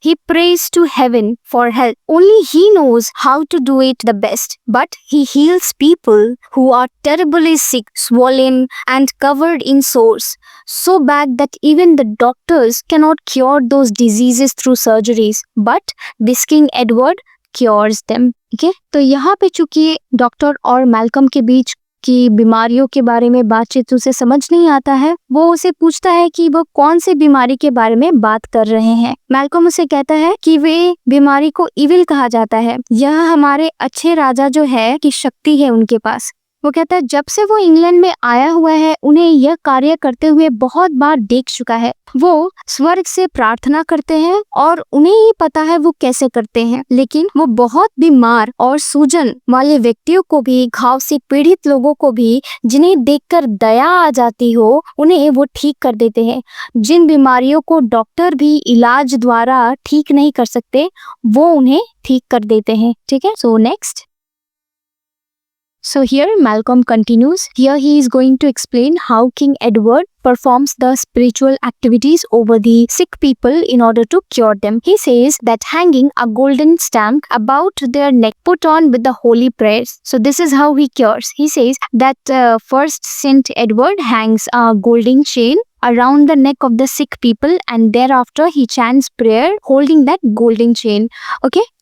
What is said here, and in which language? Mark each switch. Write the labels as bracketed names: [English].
[English] He prays to heaven for help. Only he knows how to do it the best. But he heals people who are terribly sick, swollen, and covered in sores, so bad that even the doctors cannot cure those diseases through surgeries. But this King Edward cures them. Okay? [Hindi] तो यहाँ पे चूंकि doctor और Malcolm के बीच की बीमारियों के बारे में बातचीत उसे समझ नहीं आता है, वो उसे पूछता है कि वो कौन सी बीमारी के बारे में बात कर रहे हैं। मैल्कम उसे कहता है कि वे बीमारी को इविल कहा जाता है, यह हमारे अच्छे राजा जो है की शक्ति है उनके पास। वो कहता है जब से वो इंग्लैंड में आया हुआ है उन्हें यह कार्य करते हुए बहुत बार देख चुका है। वो स्वर्ग से प्रार्थना करते हैं और उन्हें ही पता है वो कैसे करते हैं, लेकिन वो बहुत बीमार और सूजन वाले व्यक्तियों को भी, घाव से पीड़ित लोगों को भी, जिन्हें देखकर दया आ जाती हो, उन्हें वो ठीक कर देते हैं। जिन बीमारियों को डॉक्टर भी इलाज द्वारा ठीक नहीं कर सकते, वो उन्हें ठीक कर देते हैं। ठीक है, [English] So next. So here Malcolm continues. Here he is going to explain how King Edward performs the spiritual activities over the sick people in order to cure them. He says that hanging a golden stamp about their neck put on with the holy prayers. So this is how he cures. He says that first Saint Edward hangs a golden chain around the neck of the sick people, and thereafter he chants prayer holding that golden chain. Okay?